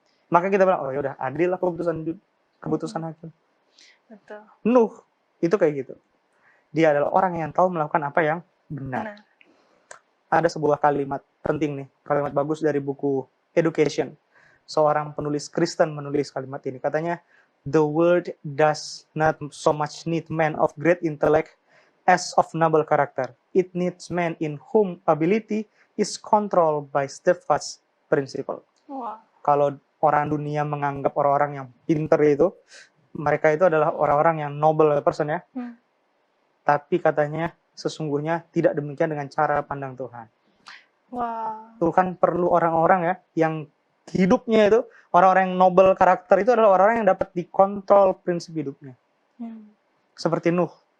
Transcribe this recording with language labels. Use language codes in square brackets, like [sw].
[id] maka kita bilang, oh ya udah adil lah keputusan hakim. Betul. Nuh itu kayak gitu. Dia adalah orang yang tahu melakukan apa yang benar. Ada sebuah kalimat penting nih, kalimat bagus dari buku Education. Seorang penulis Kristen menulis kalimat ini. [en] Katanya, the world does not so much need men of great intellect as of noble character. It needs men in whom ability is controlled by steadfast principle. Wow. [id] Kalau orang dunia menganggap orang-orang yang pintar itu, mereka itu adalah orang-orang yang [en] noble person [id] ya. Tapi katanya sesungguhnya tidak demikian dengan cara pandang Tuhan. Wow. Tuhan perlu orang-orang ya yang hidupnya itu, orang-orang yang noble karakter itu adalah orang-orang yang dapat dikontrol prinsip hidupnya. Seperti Nuh.